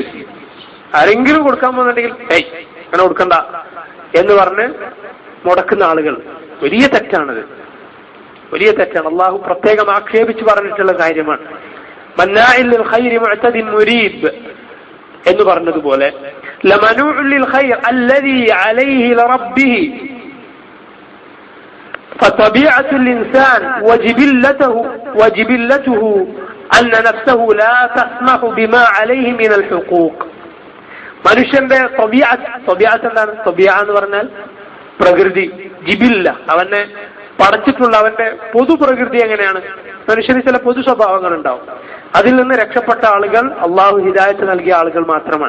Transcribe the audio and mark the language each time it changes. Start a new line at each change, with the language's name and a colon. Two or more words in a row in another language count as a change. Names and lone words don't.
Malayalam: ആരെങ്കിലും കൊടുക്കാൻ പോകുന്നുണ്ടെങ്കിൽ അങ്ങനെ കൊടുക്കണ്ട എന്ന് പറഞ്ഞ് മുടക്കുന്ന ആളുകൾ. വലിയ തെറ്റാണത്, വലിയ തെറ്റാണ്. അള്ളാഹു പ്രത്യേകം ആക്ഷേപിച്ച് പറഞ്ഞിട്ടുള്ള കാര്യമാണ്.
Arabic: مناع للخير معتد مريب
Malayalam: എന്ന് പറഞ്ഞതുപോലെ
Arabic: لمنوع للخير الذي عليه لربه فطبيعة الإنسان وجبلته أن نفسه لا تسمح بما عليه من الحقوق.
Malayalam: മനുഷ്യന്റെ ത്വബീഅത്ത് എന്താണ്? ത്വബീഅ എന്ന് പറഞ്ഞാൽ പ്രകൃതി, ജിബില്ല, അവനെ പടച്ചിട്ടുള്ള അവന്റെ പൊതു പ്രകൃതി എങ്ങനെയാണ്? മനുഷ്യന് ചില പൊതു സ്വഭാവങ്ങൾ ഉണ്ടാവും. അതിൽ നിന്ന് രക്ഷപ്പെട്ട ആളുകൾ അള്ളാഹു ഹിദായത്ത് നൽകിയ ആളുകൾ മാത്രമാണ്.